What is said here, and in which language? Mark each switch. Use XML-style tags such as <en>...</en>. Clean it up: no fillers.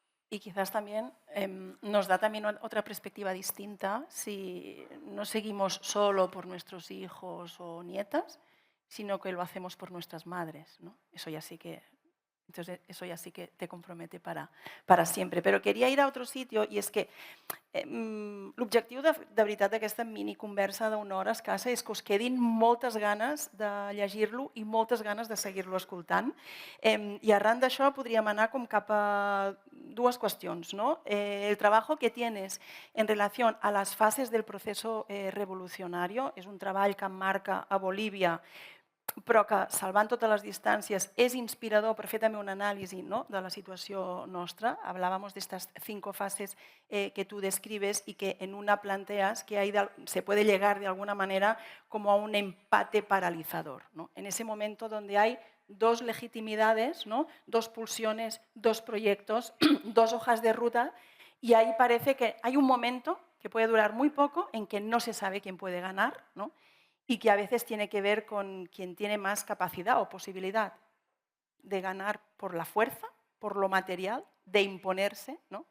<es>Y quizás también nos da también otra perspectiva distinta si no seguimos solo por nuestros hijos o nietas, sino que lo hacemos por nuestras madres, ¿no? Eso ya sí que Entonces, eso ya sí que te compromete para siempre.</es> <ca>Però queria</ca> <es>ir a otro sitio,</es> <ca>i és que l'objectiu de veritat d'aquesta mini conversa d'una hora escassa és que us quedin moltes ganes de llegir-lo i moltes ganes de seguir-lo escoltant. I arran d'això podríem anar com cap a dues qüestions, ¿no?</ca> <es>El trabajo que tienes en relación a las fases del proceso revolucionario</es> <ca>és un treball que emmarca a Bolívia, però que, salvant totes les distàncies, és inspirador per fer també una anàlisi, ¿no?, de la situació nostra.</ca> <es>Hablábamos de estas 5 fases que tú describes y que en una planteas que se puede llegar de alguna manera como a un empate paralizador, ¿no? En ese momento donde hay 2 legitimidades, ¿no?, 2 pulsiones, 2 proyectos, 2 hojas de ruta, y ahí parece que hay un momento que puede durar muy poco en que no se sabe quién puede ganar, ¿no?, y que a veces tiene que ver con quien tiene más capacidad o posibilidad de ganar por la fuerza, por lo material, de imponerse, ¿no?</es>